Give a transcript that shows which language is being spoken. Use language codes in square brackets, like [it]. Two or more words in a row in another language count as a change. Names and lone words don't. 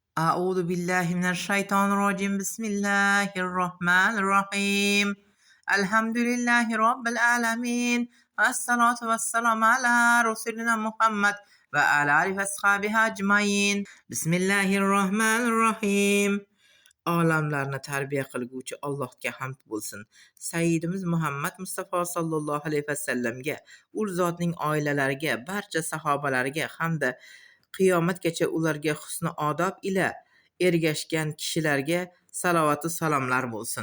[ar] أعوذ بالله من الشيطان الرجيم بسم الله الرحمن الرحيم الحمد لله رب العالمين والصلاة والسلام على رسولنا محمد وعلى آله وأصحابه أجمعين بسم الله الرحمن الرحيم [uz] olamlarni tarbiya qilguvchi Allohga hamd bo'lsin. Sayyidimiz Muhammad Mustafa [ar] صلى الله عليه وسلم, [uz] u zotning oilalariga, barcha sahobalariga hamda qiyomatgacha ularga husni odob ila ergashgan kishilarga salavatu salomlar bo'lsin.